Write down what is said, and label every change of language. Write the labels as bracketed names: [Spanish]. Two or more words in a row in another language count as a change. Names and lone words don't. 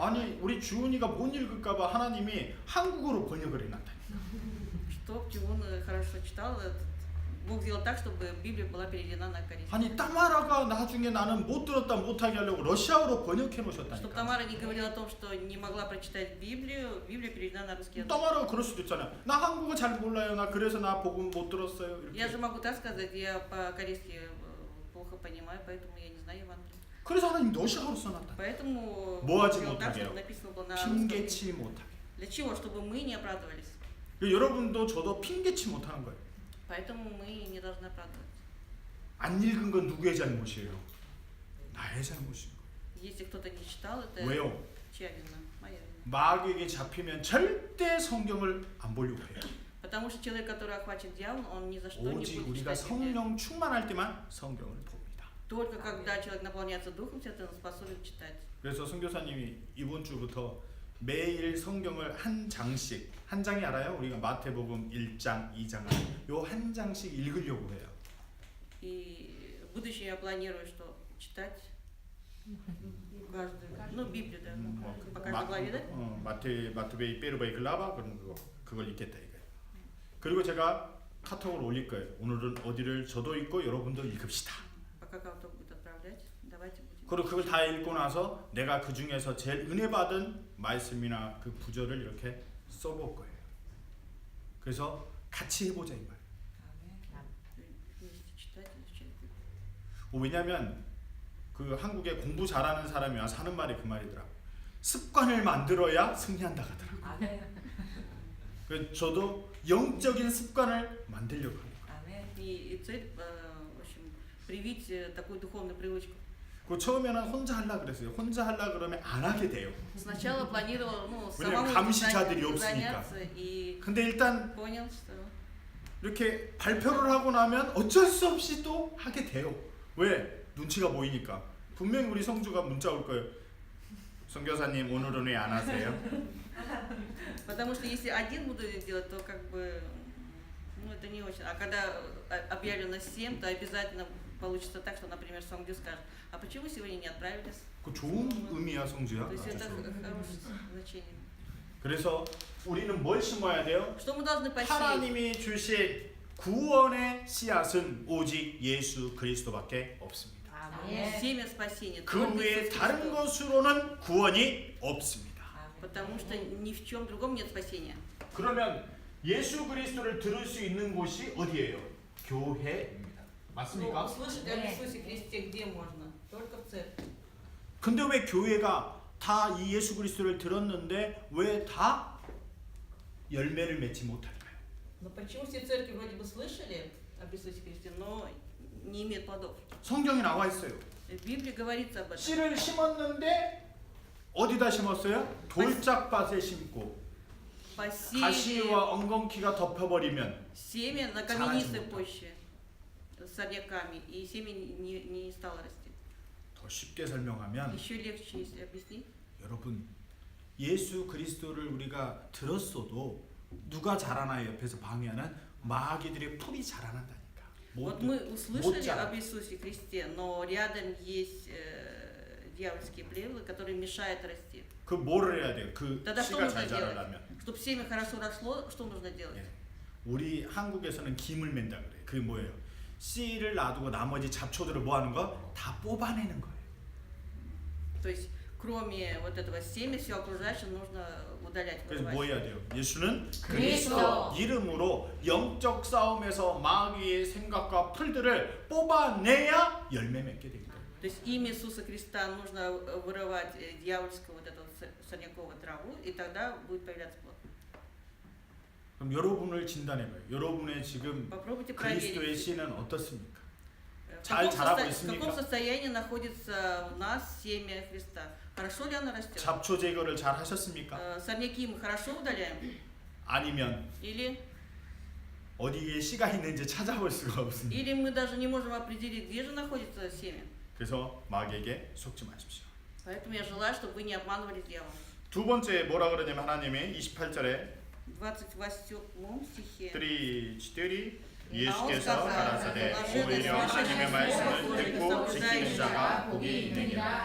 [Korean] 아니 [Russian] знаю. [Korean] 우리 주은이가 못 읽을까봐 하나님이 한국어로 번역을 해놨다. [Russian] Чтоб Тиун хорошо читал, Бог сделал так, чтобы Библия была переведена на корейский. [Korean] 아니 따마라가 나중에 나는 못 들었다 못하게 하려고 러시아어로 번역해 [Russian] Чтобы [Korean] 놓으셨다니까. [Russian] Тамара не говорила о том, что не могла прочитать Библию, Библия переведена на русский язык. [Korean] 따마라가 그럴 수도 있잖아요. 나 한국어 잘 몰라요. 나 그래서 나 복음 못 들었어요. [Russian] Я [Korean] 이렇게. [Russian] же могу так сказать, я по-корейски плохо понимаю, поэтому я не знаю Евангелие. [Korean] 그래서 하나님 러시아어로 써놨다. [Russian] Поэтому [Korean] 뭐 하지 [Russian] сделал так, [Korean] 못하게요? [Russian] чтобы написано было на русском языке. [Korean] 핑계치 못하게. [Russian] Для чего? Чтобы мы не оправдывались. [Korean] 여러분도 저도 핑계치 못하는 거예요. [Russian] Поэтому мы не должны оправдываться. [Korean] 안 읽은 건 누구의 잘못이에요? 나의 잘못인 거예요. [Russian] Если кто-то не читал, это [Korean] 왜요? [Russian] чья вина? Моя вина. [Korean] 마귀에게 잡히면 절대 성경을 안 보려고 해요. [Russian] Потому что человек, который охвачен дьяволом, он ни за что не [Korean] 오직 [Russian] будет [Korean] 우리가 [Russian] читать Библию. [Korean] 성령 충만할 때만 성경을 봅니다. [Russian] Только когда человек наполняется Духом Святым, он способен читать. [Korean] 그래서 선교사님이 이번 주부터 매일 성경을 한 장씩, 한 장이 알아요? 우리가 마태복음 1장, 2장 요 한 장씩 읽으려고 해요. [Russian] И в будущем я планирую, что читать каждую, Библию, да, по каждой главе, да? Матфей первая глава [Korean] 그런 그걸 읽겠다 이거예요. 그리고 제가 카톡을 올릴 거예요. 오늘은 어디를 저도 읽고 여러분도 읽읍시다. [Russian] Пока кого-то будет отправлять, давайте будем. [Korean] 그리고 그걸 다 읽고 나서 내가 그 중에서 제일 은혜 받은 말씀이나 그 구절을 이렇게 써볼 거예요. 그래서 같이 해보자 이 말. [Russian] Вместе читать, изучать Библию. [Korean] 왜냐하면 그 한국에 공부 잘하는 사람이 와서 하는 말이 그 말이더라. 습관을 만들어야 승리한다 하더라고. 그래서 저도 영적인 습관을 만들려고 합니다. [Russian] И цель, в общем, привить такую духовную привычку. [Korean] 그 처음에는 혼자 하려 그랬어요. 혼자 하려 그러면 안 하게 돼요. [Russian] Сначала планировал, [Korean] 왜냐면 [Russian] самому [Korean] 감시자들이 없으니까. [Russian] заняться и [Korean] 근데 일단 [Russian] понял, что [Korean] 이렇게 발표를 하고 나면 어쩔 수 없이 또 하게 돼요. 왜? 눈치가 보이니까. 분명히 우리 성주가 문자 올 거예요. 선교사님 오늘은 왜 안 하세요? [Russian] потому что если один буду делать, то как бы Ну, это не очень. А когда объявлено 7, то обязательно получится так, что, например, Сонгдю скажет, а почему сегодня не отправились? [Korean] 그 좋은 의미야, 성주야. [Russian] То есть [Korean] 아주 [Russian] это [Korean] 좋은. [Russian] хорошее значение. [Korean] 그래서 우리는 뭘 심어야 돼요? [Russian] Что мы должны посеять? [Korean] 하나님이 주신 구원의 씨앗은 오직 예수 그리스도밖에 없습니다. 아멘. [Russian] Семя спасения. [Korean] 그 [Russian] только [Korean] 외에 [Russian] Иисус [Korean] 다른 [Russian] Христос. [Korean] 것으로는 구원이 없습니다. [Russian] Потому что ни в чем другом нет спасения. [Korean] 그러면 예수 그리스도를 들을 수 있는 곳이 어디예요? 교회입니다. [Russian] Ну, [Korean] 맞습니까? [Russian] услышать об Иисусе Христе где можно? Только в церкви. [Korean] 근데 왜 교회가 다 이 예수 그리스도를 들었는데 왜 다 열매를 맺지 못할까요? [Russian] Но почему все церкви вроде бы слышали об Иисусе Христе, но не имеют плодов? [Korean] 성경에 나와 있어요. [Russian] В Библии говорится об этом. [Korean] 씨를 심었는데 어디다 심었어요? 돌짝밭에 심고 [Russian] Посеяли [Korean] 가시와 엉겅퀴가 덮여버리면 [Russian] семя на каменистой почве с сорняками, и семя не стало расти. [Korean] 더 쉽게 설명하면 [Russian] Еще легче, если объяснить. [Korean] 여러분 예수 그리스도를 우리가 들었어도 누가 자라나요? 옆에서 방해하는 마귀들의 풀이 자라난다니까. [Russian] Вот [Korean] 못 [Russian] мы услышали [Korean] 자라. [Russian] об Иисусе Христе, но рядом есть дьявольские плевы, которые мешают расти. [Korean] 그 뭐를 해야 돼요? 그 [Russian] Тогда что [Korean] 씨가 [Russian] нужно [Korean] 잘 [Russian] делать? [Korean] 자라려면 [Russian] Чтобы семя хорошо росло, что нужно делать? [Korean] 예. 우리 한국에서는 김을 맨다 그래요. 그게 뭐예요? 씨를 놔두고 나머지 잡초들을 뭐 하는 거? 다 뽑아내는 거예요. [Russian] То есть, кроме вот этого семя, все окружающее нужно удалять. [Korean] 그래서 [Russian] вырывать. [Korean] 뭐 해야 돼요? 예수는 그리스도. 이름으로 영적 싸움에서 마귀의 생각과 풀들을 뽑아내야 열매 맺게 됩니다. [Russian] То есть имя Иисуса Христа нужно вырывать дьявольскую вот эту сорняковую траву, и тогда будет появляться плод. [Korean] 그럼 여러분을 진단해봐요. 여러분의 지금 [Russian] Попробуйте [Korean] 그리스도의 [Russian] проверить, [Korean] 씨는 어떻습니까? [Russian] в [Korean] 잘 자라고 [Russian] в [Korean] 있습니까? [Russian] каком состоянии находится в нас семя Христа. Хорошо ли оно растет? [Korean] 잡초 제거를 잘 하셨습니까? [Russian] Сорняки мы хорошо удаляем? [Korean] 아니면 [Russian] Или [Korean] 어디에 씨가 있는지 찾아볼 수가 없습니다. [Russian] Или мы даже не можем определить, где же находится семя. [Korean] 그래서 마귀에게 속지 마십시오. [Russian] Поэтому я желаю, чтобы вы не обманывали дьявола. [Korean] 두 번째 뭐라 그러냐면 하나님이 28절에 [Russian] В 28 стихе. [Korean] 띠리 예수께서 가라사대 오히려 하나님의 말씀을 듣고 지키는 자가 복이 있느니라.